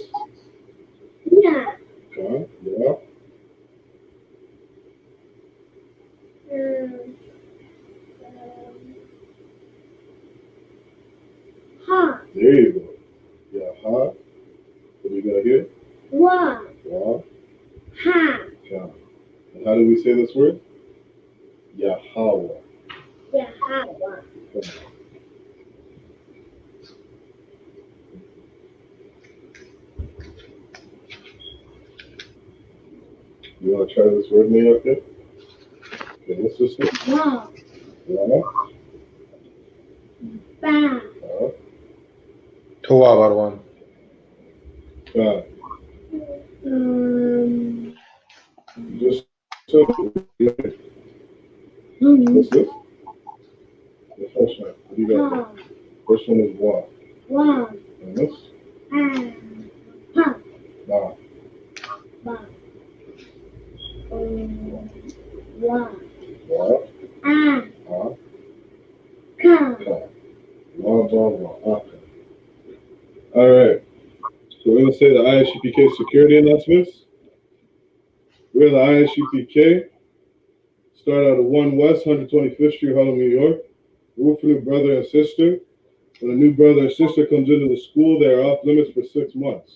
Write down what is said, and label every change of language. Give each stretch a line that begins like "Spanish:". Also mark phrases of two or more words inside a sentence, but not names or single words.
English: Yeah. Okay. Yeah. Ha. There you go. Yeah. Ha. What do you got here? Wa. Wa. Ha. Okay. And how do we say this word? Yahweh. Yahweh. Okay. You want to try this word name up there? Okay, what's this one? Wa. Wa. Ba. Toa about one. God. Just simple. What's this? The first one. What do you got? Ha. First one is Wa. Wa. And this? Ha. Ba. Ba. Wa. Wa. Ah. Ha. Ka. Ka. Wa. Ba. Wa. Okay. All right. So we're going to say the I.S.U.P.K security announcements. We're the I.S.U.P.K. Start out at 1 West 125th Street, Harlem, New York. Root for new brother and sister. When a new brother or sister comes into the school, they are off limits for 6 months.